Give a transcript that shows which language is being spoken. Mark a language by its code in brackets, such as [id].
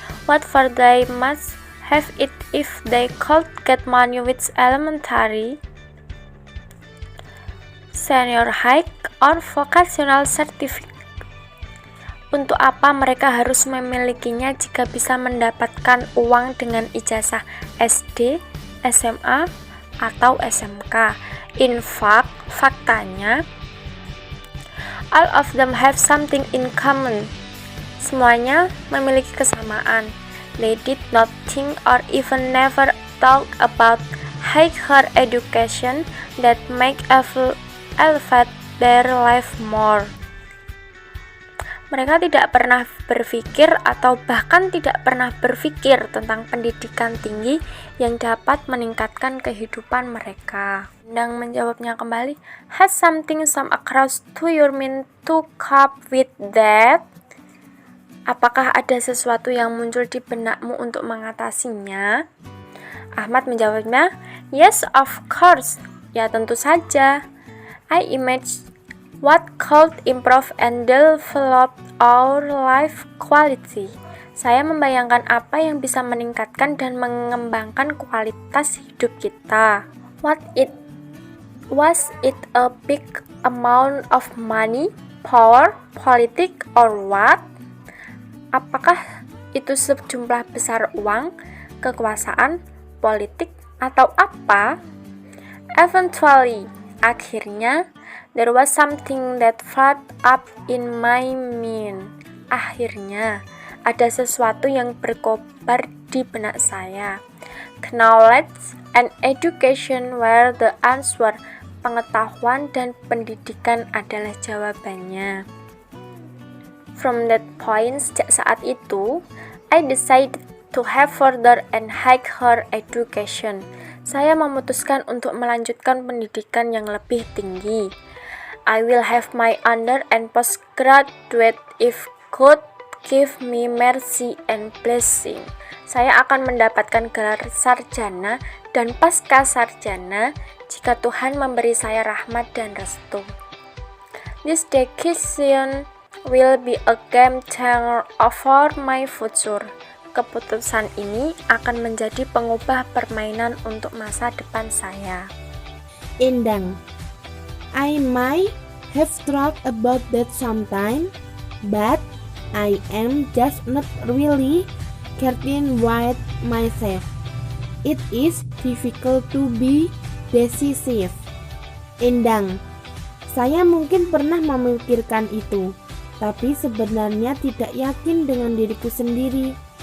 [en] What for they must have it if they could get money with elementary, senior high, or vocational certificate. [id] Untuk apa mereka harus memilikinya jika bisa mendapatkan uang dengan ijazah SD, SMA, atau SMK? [en] In fact, [id] faktanya, [en] all of them have something in common. [id] Semuanya memiliki kesamaan. [en] They did not think or even never talk about higher education that make elevate their life more. [id] Mereka tidak pernah berpikir atau bahkan tidak pernah berpikir tentang pendidikan tinggi yang dapat meningkatkan kehidupan mereka. [en] Endang [id] menjawabnya kembali, [en] has something come across to your mind to cope with that? [id] Apakah ada sesuatu yang muncul di benakmu untuk mengatasinya? Ahmad menjawabnya, [en] yes, of course. [id] Ya, tentu saja. [en] I imagine what could improve and develop our life quality. [id] Saya membayangkan apa yang bisa meningkatkan dan mengembangkan kualitas hidup kita. [en] Was it a big amount of money, power, politics, or what? [id] Apakah itu sejumlah besar uang, kekuasaan, politik, atau apa? [en] Eventually, [id] akhirnya, [en] there was something that flared up in my mind. [id] Akhirnya, ada sesuatu yang berkobar di benak saya. [en] Knowledge and education were the answer. [id] Pengetahuan dan pendidikan adalah jawabannya. [en] From that point, [id] sejak saat itu, [en] I decided to have further and higher education. [id] Saya memutuskan untuk melanjutkan pendidikan yang lebih tinggi. [en] I will have my under and postgraduate if God give me mercy and blessing. [id] Saya akan mendapatkan gelar sarjana dan pasca sarjana jika Tuhan memberi saya rahmat dan restu. [en] This decision will be a game changer for my future. [id] Keputusan ini akan menjadi pengubah permainan untuk masa depan saya. [en] Endang, I might have thought about that sometime, but I am just not really certain with myself. It is difficult to be decisive. [id] Endang, saya mungkin pernah memikirkan itu, tapi sebenarnya tidak yakin dengan diriku sendiri.